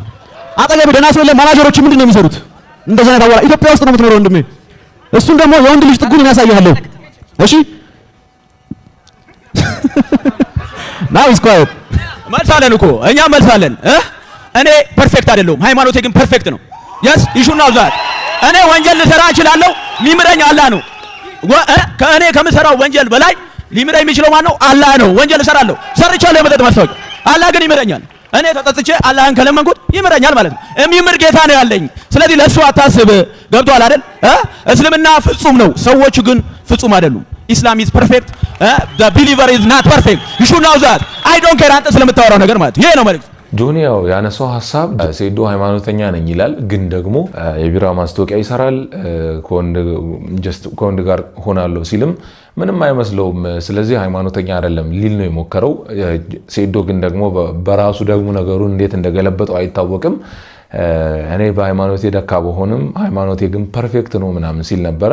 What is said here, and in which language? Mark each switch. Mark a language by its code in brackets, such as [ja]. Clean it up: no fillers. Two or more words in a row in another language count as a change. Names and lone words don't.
[am] አጠገብ ደህና ሰው የለም። ማናጀሮች ምንድን ነው የሚሰሩት? እንደዛ ነው ታወራ። ኢትዮጵያ ውስጥ ነው የምትኖረው ወንድሜ። እሱን ደግሞ የወንድ ልጅ ጥጉን ያሳያለሁ። እሺ [en] now is quiet [am] መልሳለን እኮ እኛ መልሳለን። እኔ ፐርፌክት አይደለሁም፣ ሃይማኖቴ ግን ፐርፌክት ነው። [en] yes you should know that። [am] እኔ ወንጀል ልሰራ እችላለሁ፣ ሊምረኝ አላህ ነው። ከእኔ ከምሰራው ወንጀል በላይ ሊምረኝ የሚችለው ማን ነው? አላህ ነው። ወንጀል እሰራለሁ፣ ሰርቻለሁ። የመጠጥ ማስታወቂያ አላህ ግን ይምረኛል። እኔ ተጠጥቼ አላህን ከለመንኩት ይምረኛል ማለት ነው። የሚምር ጌታ ነው ያለኝ። ስለዚህ ለሱ አታስብ። ገብቷል አይደል? እስልምና ፍጹም ነው፣ ሰዎች ግን ፍጹም አይደሉም። [en] Islam is perfect፣ the believer is not perfect. you should know that. I don't care [am] አንተ ስለምታወራው ነገር ማለት ይሄ ነው ማለት ጆኒ ያው ያነሳው ሐሳብ ሴዶ ሃይማኖተኛ ነኝ ይላል፣ ግን ደግሞ የቢራ ማስታወቂያ ይሰራል ከወንድ ጋር ሆናለሁ ሲልም ምንም አይመስለውም። ስለዚህ ሃይማኖተኛ አይደለም ሊል ነው የሞከረው። ሴዶ ግን ደግሞ በራሱ ደግሞ ነገሩን እንዴት እንደገለበጠው አይታወቅም። እኔ በሃይማኖቴ ደካ በሆንም ሃይማኖቴ ግን ፐርፌክት ነው ምናምን ሲል ነበረ።